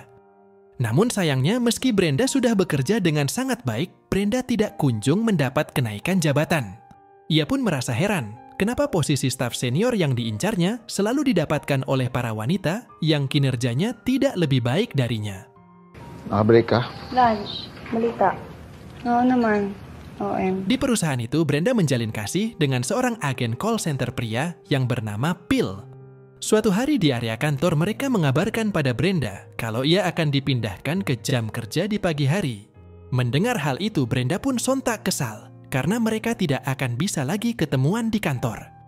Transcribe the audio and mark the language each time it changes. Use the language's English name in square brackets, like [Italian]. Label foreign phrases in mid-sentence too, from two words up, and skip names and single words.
[Indonesian] Namun sayangnya, meski Brenda sudah bekerja dengan sangat baik, Brenda tidak kunjung mendapat kenaikan jabatan. Ia pun merasa heran, kenapa posisi staf senior yang diincarnya selalu didapatkan oleh para wanita yang kinerjanya tidak lebih baik darinya. [Filipino] Nakabreak ka? Lunch, balita. Oo naman. OM. [Indonesian] Di perusahaan itu, Brenda menjalin kasih dengan seorang agen call center pria yang bernama Phil. Suatu hari di area kantor, mereka mengabarkan pada Brenda kalau ia akan dipindahkan ke jam kerja di pagi hari. Mendengar hal itu, Brenda pun sontak kesal karena mereka tidak akan bisa lagi ketemuan di kantor.